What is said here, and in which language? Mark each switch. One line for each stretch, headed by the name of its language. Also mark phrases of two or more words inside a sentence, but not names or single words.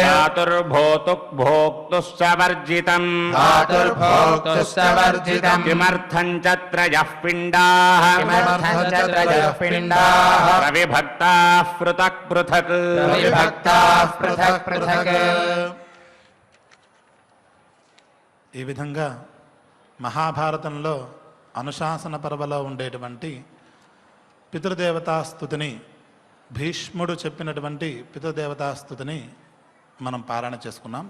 Sanskrit: भोक्तुश्च वर्जितम् धातुर्भोक्तुश्च वर्जितम् किमर्थं च त्रयः पिण्डाः किमर्थं च त्रयः पिण्डाः प्रविभक्ताः पृथक् पृथक् विभक्ताः पृथक् पृथक्
Telugu: ఈ విధంగా మహాభారతంలో అనుశాసన పర్వలో ఉండేటువంటి పితృదేవతా స్తుతిని భీష్ముడు చెప్పినటువంటి పితృదేవతా స్తుతిని మనం పారాయణ చేసుకున్నాం.